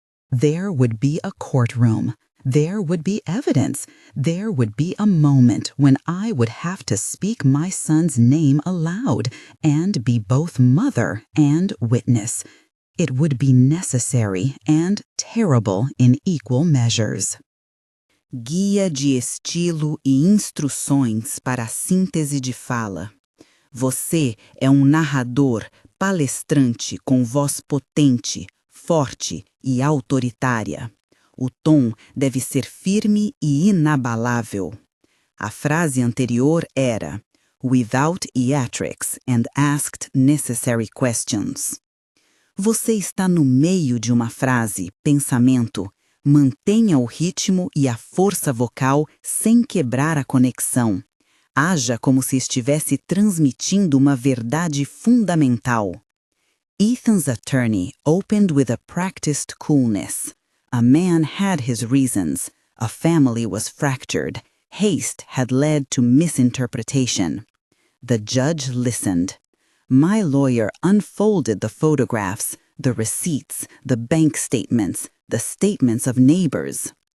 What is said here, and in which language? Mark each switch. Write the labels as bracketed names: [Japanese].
[English] There would be a courtroom. There would be evidence. There would be a moment when I would have to speak my son's name aloud and be both mother and witness. It would be necessary and terrible in equal measures. [Portuguese] Guia de estilo e instruções para a síntese de fala. Você é narrador, palestrante com voz potente, forte e autoritária. O tom deve ser firme e inabalável. A frase anterior era [English] without theatrics and asked necessary questions. [Portuguese] Você está no meio de uma frase, pensamento. Mantenha o ritmo e a força vocal sem quebrar a conexão. Haja como se estivesse transmitindo uma verdade fundamental. [English] Ethan's attorney opened with a practiced coolness. A man had his reasons. A family was fractured. Haste had led to misinterpretation. The judge listened. My lawyer unfolded the photographs, the receipts, the bank statements, the statements of neighbors.